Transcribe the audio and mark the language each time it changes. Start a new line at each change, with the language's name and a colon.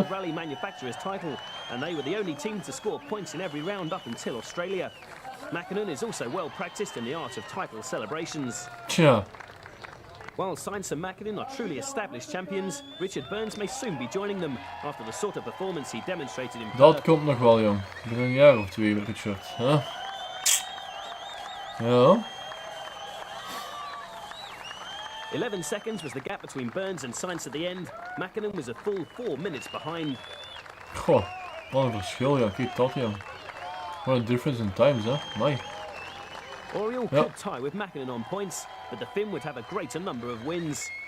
English: Rally manufacturers title, and they were the only team to score points in every round up until Australia. Mäkinen is also well practiced in the art of title celebrations.
Dutch: Tja.
English: While Sainz and Mäkinen are truly established champions, Richard Burns may soon be joining them after the sort of performance he demonstrated in
Dutch: Dat komt nog wel, jong. Binnen een jaar of 2 met Richard, hè? Ja.
English: 11 seconds was the gap between Burns and Sainz at the end. Mäkinen was a full 4 minutes behind.
Dutch: Goh, wat een verschil, ja. Kijk dat, jong.
English: What a difference in times, hè?
Dutch: Amai.
English: Oriol could tie with Mäkinen on points, but the Finn would have a greater number of wins.